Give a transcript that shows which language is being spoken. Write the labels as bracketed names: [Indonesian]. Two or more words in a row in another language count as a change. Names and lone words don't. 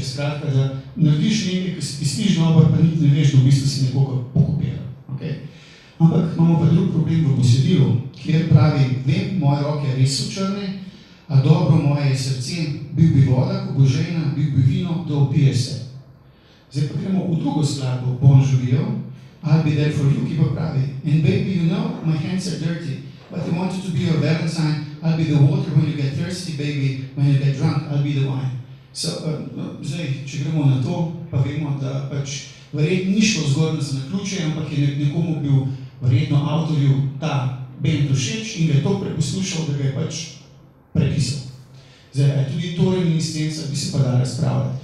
[Slovenian] Skratka, da narediš nekaj, ki sliš dobro, pa niti ne veš, da v bistvu si nekoga pokopiral. Okay? Ampak imamo pa drug problem v besedilu, kjer pravi, vem, moje roke res so črne, a dobro moje srce, bil bi voda, ko bo žejna, bil bi vino, da opije se. Zdaj pa gremo v drugo skladbo, Bon Jovijo, [English] I'll be there for you, [Slovenian] ki pa pravi, [English] and baby, you know, my hands are dirty, but I wanted to be your Valentine, I'll be the water when you get thirsty, baby, when you get drunk, I'll be the wine. [Slovenian] Zdaj, če gremo na to, pa vemo, da pač verjetno ni šlo zgoraj za naključje, ampak je nekomu bil verjetno avtorju ta band všeč in ga je to preposlušal, da ga je pač prepisal. Zdaj, tudi to reminiscenca bi se pa dala razpravljati.